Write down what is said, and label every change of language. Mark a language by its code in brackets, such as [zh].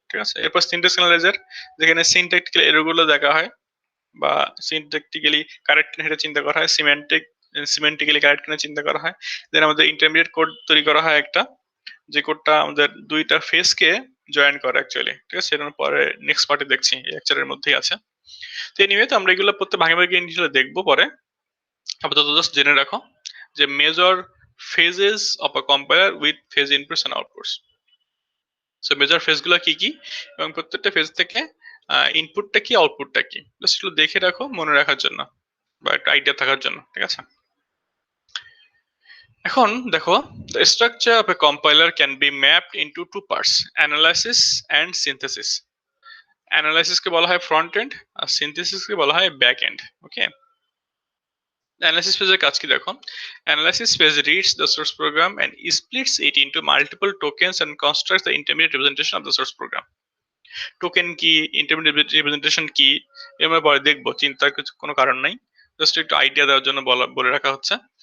[bn] ঠিক আছে, এরপর সিনট্যাক্স অ্যানালাইজার, যেখানে সিনট্যাক্টিক্যাল এররগুলো দেখা হয় বা সিনট্যাক্টিক্যালি কারেক্ট কিনা সেটা চিন্তা করা হয়, সিমেন্টিক্যালি কারেক্ট কিনা চিন্তা করা হয়। দেন আমাদের ইন্টারমিডিয়েট কোড তৈরি করা হয় একটা, যে কোডটা আমাদের দুইটা ফেসকে জয়েন করে অ্যাকচুয়ালি। ঠিক আছে, সেটা পরে নেক্সট পার্টে দেখছি, এই লেকচারের মধ্যেই আছে। তো এনিওয়ে, তো আমরা এগুলো প্রত্যেক ভাগে ভাগে ইনশাল্লাহ দেখবো পরে। আপাতত জাস্ট জেনে রাখো যে [en] Major phases of a compiler with phase inputs and outputs. [bn] So major phase গুলো কি কি এবং প্রত্যেকটা ফেজ থেকে ইনপুটটা কি আউটপুটটা কি, জাস্ট একটু দেখে রাখো মনে রাখার জন্য বা একটা আইডিয়া থাকার জন্য। ঠিক আছে, এখন দেখো, [en] the structure of a compiler can be mapped into two parts, analysis and synthesis. [bn] Analysis কে বলা হয় ফ্রন্ট এন্ড আর সিনথেসিস কে বলা হয় ব্যাক এন্ড। ওকে, অ্যানালাইসিস ফেজের কাজ কি দেখো, [en] Analysis phase reads the source program and splits it into multiple tokens and constructs the intermediate representation of the source program. [bn] Token কি, intermediate representation কি, আমরা পরে দেখবো, চিন্তার কিছু কোনো কারণ নাই, জাস্ট একটু আইডিয়া দেওয়ার জন্য বলে রাখা হচ্ছে।